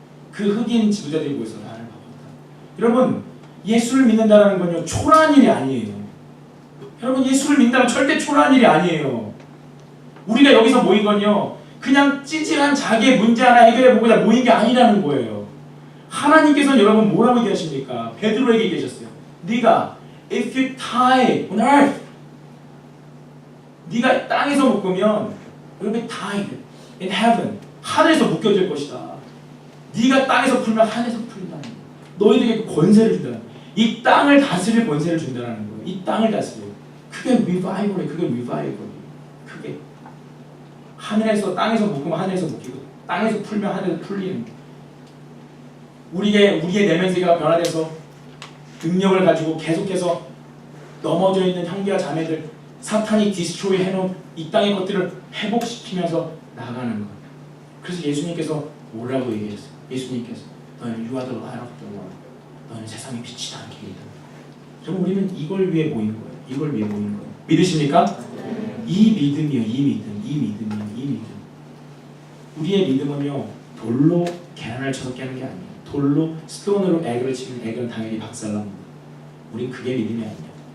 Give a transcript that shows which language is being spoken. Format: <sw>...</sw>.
<ko>그 흑인 지도자들이 모여서 나를 바꿨다. 여러분, 예수를 믿는다는 건요 초라한 일이 아니에요. 여러분, 예수를 믿는다는 절대 초라한 일이 아니에요. 우리가 여기서 모인 건요 그냥 찌질한 자기의 문제 하나 해결해보고자 모인 게 아니라는 거예요. 하나님께서는 여러분 뭐라고 얘기하십니까? 베드로에게 얘기하셨어요. 네가</ko> <en>if you die on earth,</en> <ko>네가 땅에서 묶으면</ko> <en>you'll be tied in heaven,</en> <ko>하늘에서 묶여질 것이다. 네가 땅에서 풀면 하늘에서 풀린다는 거예요. 너희들에게 그 권세를 준다는 거예요. 이 땅을 다스릴 권세를 준다는 거예요. 이 땅을 다스려. 그게 리바이벌이에요. 그게 리바이벌이에요. 그게 하늘에서 땅에서 묶으면 하늘에서 묶이고 땅에서 풀면 하늘에서 풀리는 거예요. 우리의 내면 세계가 변화돼서 능력을 가지고 계속해서 넘어져 있는 형제와 자매들 사탄이 디스트로이 해놓은 이 땅의 것들을 회복시키면서 나가는 거예요. 그래서 예수님께서 뭐라고 얘기했어요? 예수님께서 너는</ko> <en>You are the light of the world.</en> <ko>너는 세상의 빛이다. 이렇게 얘기합니다. 그럼 우리는 이걸 위해 모인 거예요. 이걸 위해 모인 거예요. 믿으십니까? 이 믿음이요. 이 믿음이요. 우리의 믿음은요 돌로 계란을 쳐서 깨는 게 아니에요. 돌로 스톤으로 에그를 치면 에그는 당연히 박살납니다. 우린 그게 믿음이 아니에요.</ko>